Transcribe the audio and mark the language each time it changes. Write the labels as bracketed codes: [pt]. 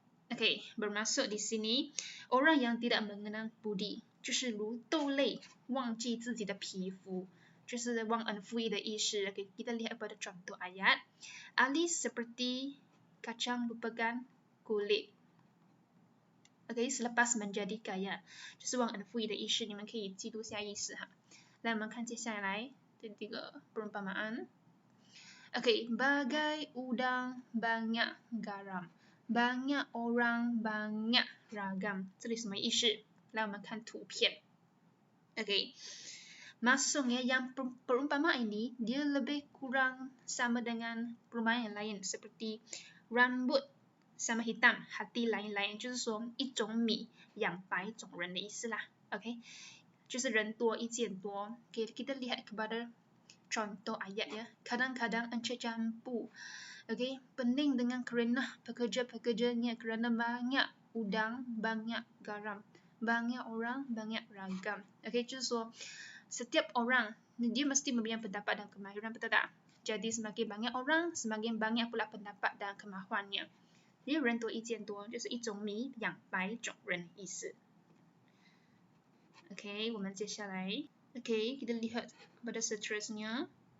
[ms] OK， bermaksud di sini orang yang tidak mengenal budi， [zh] 就是如豆类忘记自己的皮肤，就是忘恩负义的意思。 [ms] OK， kita lihat pada contoh ayat. Ali seperti kacang lupakan kulit. OK， selepas menjadi kaya， [zh] 就是忘恩负义的意思。你们可以记录下意思哈。来，我们看接下来的这个 [ms] perumpamaan。OK， bagai udang banyak garam. Banyak orang, banyak ragam. [zh] 这里什么意思？来，我们看图片。 [ms] OK， maksudnya yang perumpamaan ini dia lebih kurang sama dengan perumpamaan yang lain seperti rambut sama hitam, hati lain-lain， [zh] 就是说一种米养百种人的意思啦。 OK， 就是人多意见多。 [ms] OK， kita lihat kepada contoh ayat ya. Kadang-kadang Encik Jambu, okey, pening dengan kerana pekerja-pekerjanya kerana banyak udang, banyak garam, banyak orang, banyak ragam. Okey, [zh] 就是说 [ms] setiap orang dia mesti memberikan pendapat dan kemahiran, betul tak? Jadi semakin banyak orang, semakin banyak pula pendapat dan kemahuannya. [zh] Jadi 人多意见多，就是一种米养百种人意思。 [ms] OK， [zh] 我们接下来 [ms] OK， kita lihat kepada seterusnya.